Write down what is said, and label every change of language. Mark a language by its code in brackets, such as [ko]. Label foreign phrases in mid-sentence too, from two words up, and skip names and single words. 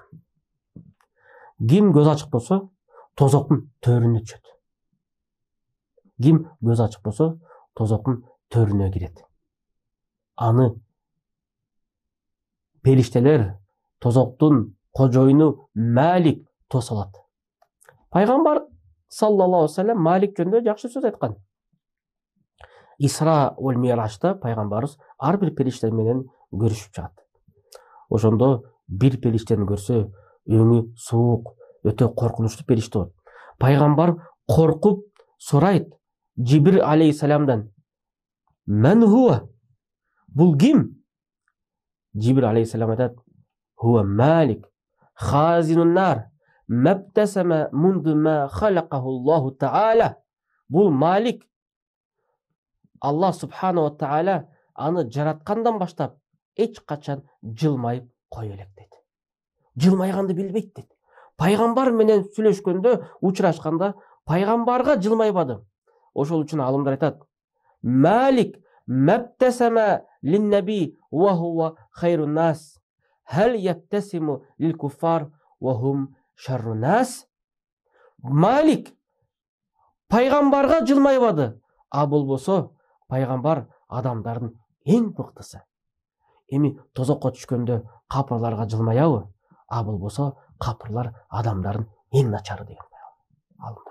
[ky] Ким көз ачык болсо, тозоктун төрүнө түшөт. Ким көз ачык болсо, тозоктун төрүнө кирет. Аны периштелер, тозоктун кожоюну Малик тосалат. Пайгамбар [ar] صلى الله عليه وسلم [ky] Малик жөнүндө жакшы сөз айткан. Исра вал Миражда пайгамбарыбыз ар бир периштер менен көрүшүп чыгат. Ошондо бир периштени көрсө, өңү суук, өтө коркунучтуу периште болот. Пайгамбар коркуп сурайт Жибрил алейхиссаламдан: [ar] "من هو?" [ky] Бул ким? Жибрил алейхиссалам айтат: [ar] "هو مالك خازن النار ما تبسم منذ ما خلقه الله تعالى." [ky] Бул Малик, [ar] الله سبحانه وتعالى [ky] аны жараткандан баштап эч качан жылмайып кое элек дейт. Жылмайганды билбейт дейт. Пайгамбар менен сүйлөшкөндө, учурашканда пайгамбарга жылмайбады. Ошол үчүн алымдар айтат: [ar] "مالك ما تبسم للنبي وهو خير الناس هل يتبسم للكفار وهم شر الناس." [ky] Малик пайгамбарга жылмайбады, а болбосо пайгамбар адамдардын эң мыктысы. Эми тозокко түшкөндө капырларга жылмаябы, а болбосо капырлар адамдардын эң начары деген алымдар.